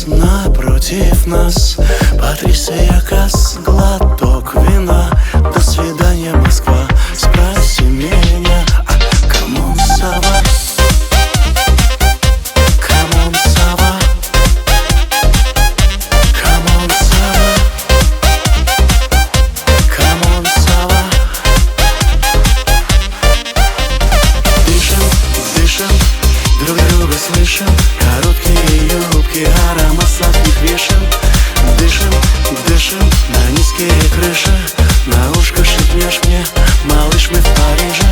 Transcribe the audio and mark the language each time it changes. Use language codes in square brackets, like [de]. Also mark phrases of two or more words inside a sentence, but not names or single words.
[ru] Напротив нас Патрисия Касс. Глоток вина, до свидания, Москва. Спроси меня, [en] come on, [fr] ça va. [en] Come on, [fr] ça va. [en] Come on, [fr] ça va. [en] Come on, [fr] ça va. [ru] Дышим, дышим, друг друга слышим. Короткие юбки, аромат сладких вишен. Дышим, дышим на низкие крыши. На ушко шепнешь мне, малыш, мы в Париже.